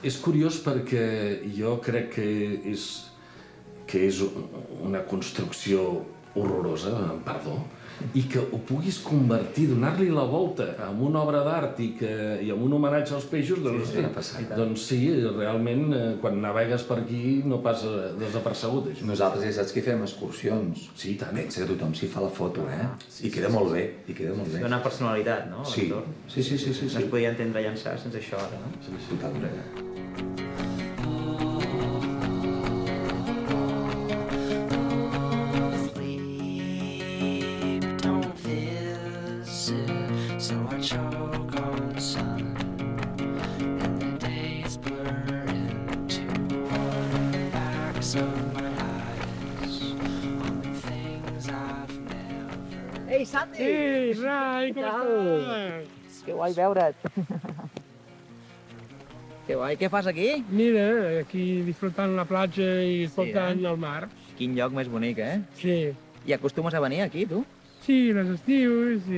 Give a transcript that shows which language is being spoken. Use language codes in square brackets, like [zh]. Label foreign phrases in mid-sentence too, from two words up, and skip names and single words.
[ca] És curiós perquè jo crec que és una construcció horrorosa, perdó, i que ho puguis convertir, donar-li la volta amb una obra d'art i amb un homenatge als peixos, doncs sí, realment, quan navegues per aquí no passa desapercebut, això. Nosaltres ja saps que fem excursions. Sí, tant. Pensa que tothom s'hi fa la foto, I queda molt bé, i queda molt bé. Dona personalitat, no? Sí, sí. No es podia entendre Llançà sense això, ara, no? Sí, totalment. [en] So I choke on the sun, and the days blur into the backs of my eyes on the things I've never. [ca] Ei, Santi! Ei, Rai, com estàs? Que guai veure't. Que guai, què fas aquí? Mira, aquí disfrutant la platja i escoltant el mar. Quin lloc més bonic, Sí. I acostumes a venir aquí, tu? Sí, les estius i...